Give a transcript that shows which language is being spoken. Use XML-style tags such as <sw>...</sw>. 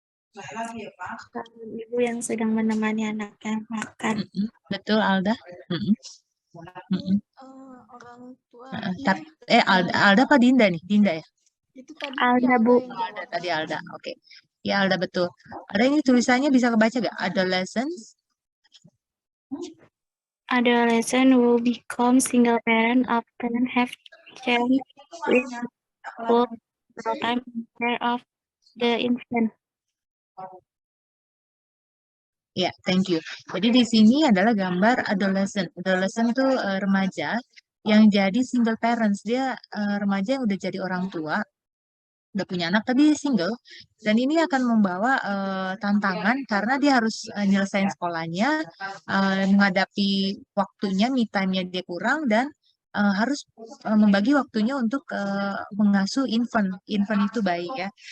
<id>Ibu yang sedang menemani anaknya makan. Betul, Alda. Orang tua. Alda apa Dinda nih? Dinda ya? Itu tadi Alda, Bu. Alda, tadi Alda. Oke. Ya, Alda betul. Ada ini tulisannya bisa kebaca gak?</id> <en>Adolescents. Adolescent will become single parent after have changed with full time care of the infant.</en> <id>Ya,</id> <en>thank you.</en> <id>Jadi di sini adalah gambar adolescent. Adolescent itu remaja yang jadi single parents. Dia remaja yang udah jadi orang tua, udah punya anak tapi single. Dan ini akan membawa tantangan karena dia harus nyelesain sekolahnya, menghadapi waktunya, me time-nya dia kurang, dan harus membagi waktunya untuk mengasuh infant. Infant itu bayi ya.</id>